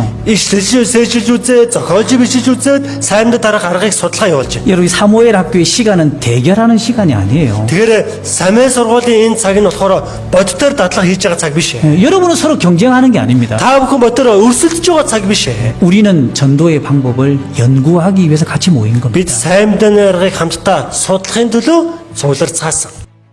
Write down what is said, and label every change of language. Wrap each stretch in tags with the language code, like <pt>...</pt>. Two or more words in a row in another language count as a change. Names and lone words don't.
<mn>Ишлэл сээжилж үзээ, зохиолж бичиж үзээд сайн мэдээ тарах аргыг судалгаа явуулж байна.</mn> <ko>여러분 이 사무엘 학교의 시간은 대결하는 시간이 아니에요.</ko> <mn>Тэгэхээр самын сургуулийн энэ цаг нь болохоор бодитоор дадлага хийж байгаа цаг биш ээ.</mn> <ko>여러분은 서로 경쟁하는 게 아닙니다.</ko> <mn>Та бүхэн бодитоор өрсөлдөж байгаа цаг биш ээ.</mn> <ko>우리는 전도의 방법을 연구하기 위해서 같이 모인 겁니다.</ko> <mn>Бид сайн мэдээний аргыг хамтдаа судлахын төлөө цуглар цаасан.</mn>